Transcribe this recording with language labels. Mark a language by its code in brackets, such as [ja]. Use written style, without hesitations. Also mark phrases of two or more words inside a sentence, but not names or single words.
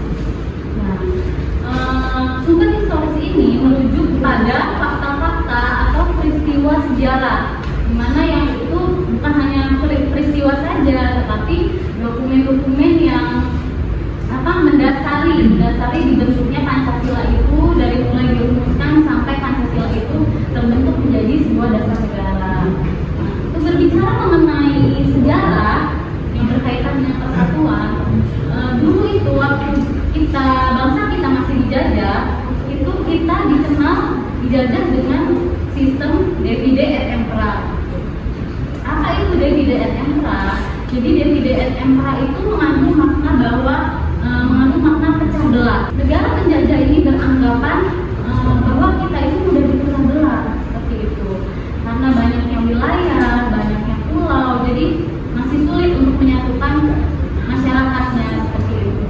[id] Nah, sumber historis ini merujuk pada fakta-fakta atau peristiwa sejarah, di mana yang itu bukan hanya peristiwa saja, tetapi dokumen-dokumen yang mendasari dibentuknya Pancasila itu, dari mulai dirumuskan sampai Pancasila itu terbentuk menjadi sebuah dasar negara. Nah, itu berbicara mengenai sejarah yang berkaitan dengan persatuan. Dulu itu waktu bangsa kita masih dijajah, itu kita dijajah dengan sistem [la] divide et impera. [id] Apa itu [la] divide et impera? [id] Jadi [la] divide et impera [id] itu mengandung makna mengandung makna pecah belah. Negara penjajah ini beranggapan bahwa kita itu sudah dipecah belah seperti itu, karena banyaknya wilayah, banyaknya pulau, jadi masih sulit untuk menyatukan masyarakatnya seperti itu.